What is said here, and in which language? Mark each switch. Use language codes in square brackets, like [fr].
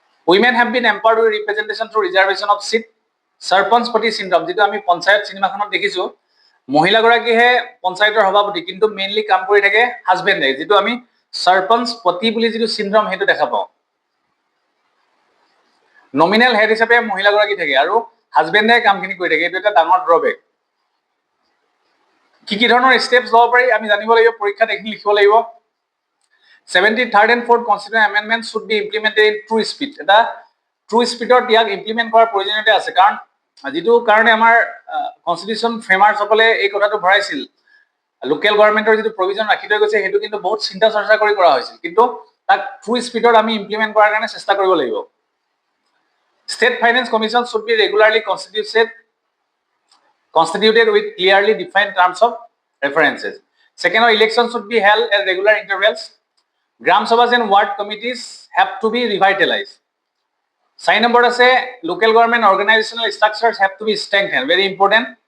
[en] Women have been empowered with representation through reservation of seat. [as] সৰপঞ্চপতি syndrome, যিটো আমি পঞ্চায়ত চিনেমাখনত দেখিছো, মহিলাগৰাকীহে পঞ্চায়তৰ সভাপতি, কিন্তু মেইনলি কাম কৰি থাকে হাজবেণ্ডে, যিটো আমি সৰপঞ্চপতি বুলি যিটো চিণ্ড্ৰম সেইটো দেখা পাওঁ। নমিনেল হেড হিচাপে মহিলাগৰাকী থাকে আৰু হাজবেণ্ডে কামখিনি কৰি থাকে, এইটো এটা ডাঙৰ ড্ৰবেক। কি ধৰণৰ ষ্টেপছ ল'ব পাৰি আমি জানিব লাগিব, পৰীক্ষাত এইখিনি লিখিব লাগিব। [en] 73rd and 4th Constitutional Amendment should be implemented in true speed. [as] এটা ট্ৰু স্পীডত ইয়াক ইমপ্লিমেণ্ট কৰাৰ প্ৰয়োজনীয়তা আছে, কাৰণ যিটো কাৰণে আমাৰ কনষ্টিটিউশ্যন ফ্ৰেমাৰ্ছসকলে এই কথাটো ভৰাইছিল, লোকেল গভৰ্ণমেণ্টৰ যিটো প্ৰভিজন ৰাখি থৈ গৈছে সেইটো কিন্তু বহুত চিন্তা চৰ্চা কৰি কৰা হৈছিল, কিন্তু তাক ট্ৰু স্পীডত আমি ইমপ্লিমেণ্ট কৰাৰ কাৰণে চেষ্টা কৰিব লাগিব। [en] State Finance Commission should be regularly constituted with clearly defined terms of references. Second, elections should be held at regular intervals. Gram Sabhas and ward committees have to be revitalized. Sign number আছে, local government organizational structures have to be strengthened. Very important.